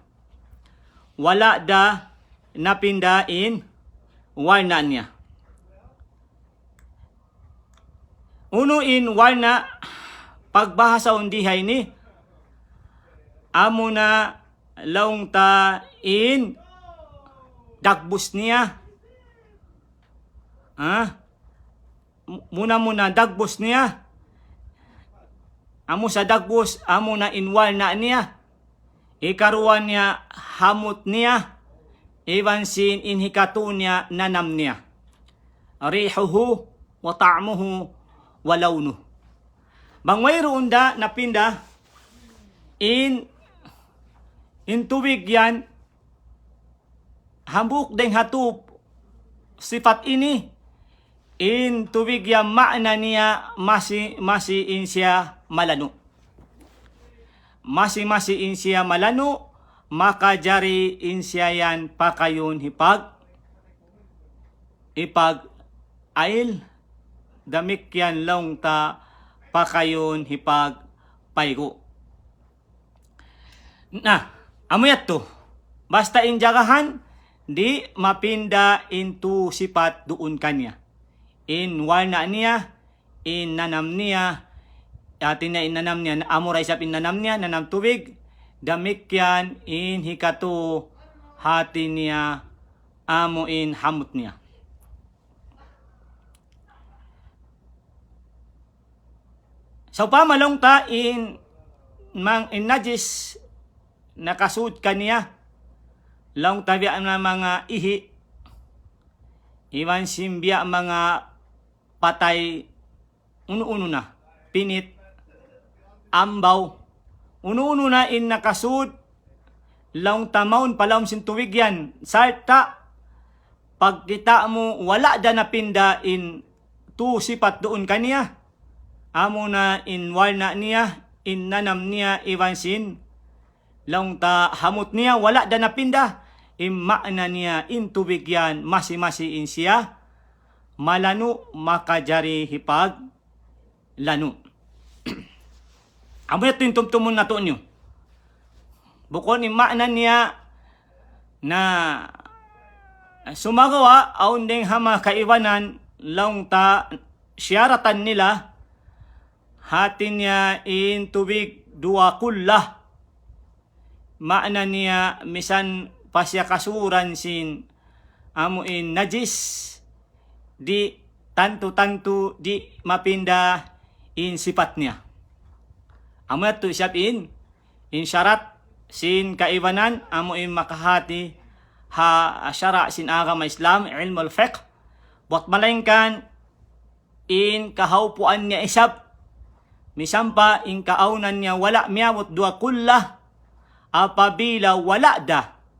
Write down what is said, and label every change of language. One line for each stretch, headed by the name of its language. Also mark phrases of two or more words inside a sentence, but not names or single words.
Tausug: Wala da napinda in warna niya. Uno in warna pagbahasa undihay ni amo na laung ta in dagbus niya. Muna dagbus niya. Amo sa dagbus, amo na inwal na niya. Ikaruan niya hamot niya. iwan sin in hikatunya nanam niya.
Arabic: ريحه وطعمه ولونه.
Tausug: Bangway roon da napinda in tubig yan hambuk deng hatup sifat ini in tubig yan makna niya masi in siya malano. Masi in siya malano, maka jari in siya yan pakayon ipag ail damik yan long ta pakayon hipag paygo. Na, amuyat to. Basta in jagahan, di mapinda into sifat doon kanya. In warna niya, in nanam niya, atin na inanam niya, amuray sa pinanam niya, nanam tubig, damik yan in hikato hati niya, amo in hamut niya. So pamalong ta in najis nakasud kaniya long tabian na mga ihi iwan simbya mga patay uno na pinit ambaw uno na in nakasud long tamaon palawm sin tuwig yan sarta pagkita mo wala da napinda in tu sipat doon kaniya amo na in warna niya in nanam niya iwan sin long ta hamot niya wala da napinda immakna niya in tubig yan masi in siya malano makajari hipag lano. Amo ito yung tumtumon na to nyo. Bukon immakna niya na sumagawa aun ding hama kaiwanan long ta siyaratan nila hatin niya in tubig dua kullah. Maana niya misan pasya kasuran sin amo in najis di tantu di mapinda in sifat niya. Amo ito siya in syarat sin kaibanan amo in makahati ha syara sin agama Islam
Arabic: علم الفقه
Tausug: bot malengkan in kahaupuan niya isab misampa in kaaunan niya wala miyawot dua kullah apabila wala da